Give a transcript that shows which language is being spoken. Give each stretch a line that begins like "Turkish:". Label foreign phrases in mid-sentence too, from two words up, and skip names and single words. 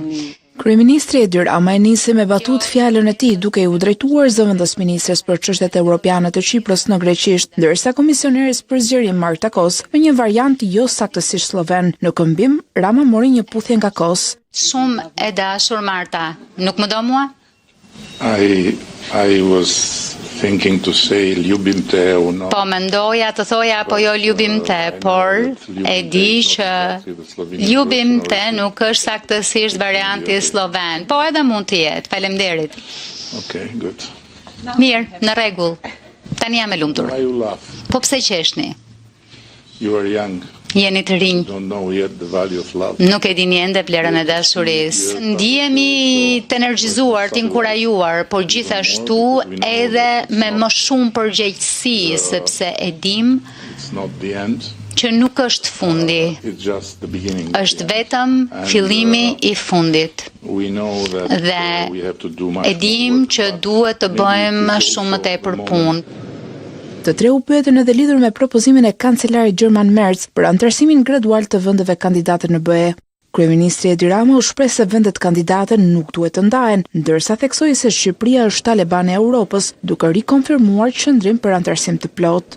Albanian: Kryeministri Edi Rama e nisi me batut fjalën e tij duke u drejtuar zëvendësministres për çështjet evropiane të Çiprës në greqisht, ndërsa komisioneres për zgjerim Marta Kos me një variant jo saktësisht sloven. Në këmbim, Rama mori një puthje nga Kos. Shumë e dashur Marta, nuk më do mua?
English: I was thinking to say
Slovenian: ljubim te
English: or not.
Albanian: Po mendoja të thoja apo jo
Slovenian: ljubim te,
Albanian: por e di që
Slovenian: ljubim te
Albanian: nuk është saktësisht varianti sloven, po edhe mund të jetë. Faleminderit.
English: Okay, good.
Albanian: Mirë, në rregull. Tani jam e lumtur.
English: Why you laugh?
Albanian: Po pse qeshni?
English: You are young.
Albanian: Jeni të rinj.
English: Don't know yet the value of love.
Albanian: Nuk e dini ende vlerën e dashurisë. Ndihemi të energjizuar, të inkurajuar, por gjithashtu edhe me më shumë përgjegjësi, sepse e dim
English: It's not the end.
Albanian: që nuk është fundi.
English: It's just the beginning.
Albanian: Është vetëm fillimi i fundit.
English: We know that we have to do much.
Albanian: E dim që duhet të bëjmë shumë më tepër punë. Të tre u pyetën edhe lidhur me propozimin e kancelarit Gjerman Merz për antarësimin gradual të vendeve kandidate në BE. Kryeministri Edi Rama u shpreh se vendet kandidate nuk duhet të ndahen, ndërsa theksoi se Shqipëria është Talebani e Europës, duke rikonfirmuar qëndrim për antarësim të plotë.